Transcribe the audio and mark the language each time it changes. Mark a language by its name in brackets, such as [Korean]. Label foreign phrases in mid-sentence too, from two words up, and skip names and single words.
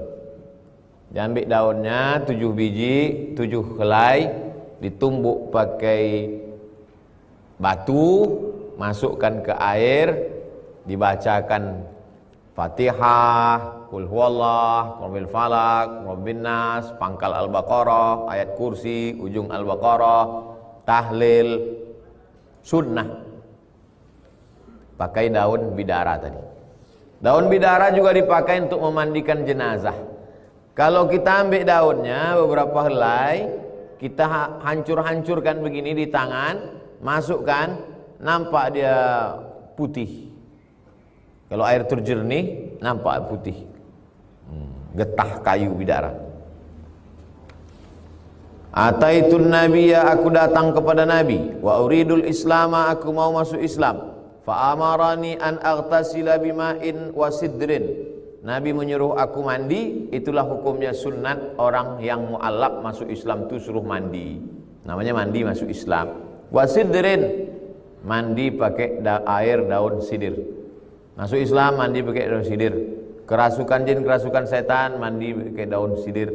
[Indonesian] Dia ambil daunnya 7 biji, 7 helai, ditumbuk pakai batu, masukkan ke air, dibacakan Fatihah, Qul huwallah, Rabbil falak, Rabbin nas, pangkal Al-Baqarah, ayat kursi, ujung Al-Baqarah, tahlil, sunnah. Pakai daun bidara tadi. Daun bidara juga dipakai untuk memandikan jenazah. Kalau kita ambil daunnya beberapa helai, kita hancur-hancurkan begini di tangan, masukkan, nampak dia putih. Kalau air terjernih, nampak putih. Getah kayu bidara. [Arabic] أتيتُ النبيَّ, [Indonesian] aku datang kepada Nabi. [Arabic] وأريد الإسلام, [Indonesian] aku mau masuk Islam. [Arabic] فأمرني أن أغتسل بماء وسدر. [Indonesian] Nabi menyuruh aku mandi. Itulah hukumnya sunat orang yang mu'allab masuk Islam itu suruh mandi. Namanya mandi masuk Islam. [Arabic] وسدر, [Indonesian] mandi pakai air daun sidir. Masuk Islam mandi pakai daun sidir. Kerasukan jin, kerasukan setan, mandi pakai daun sidir.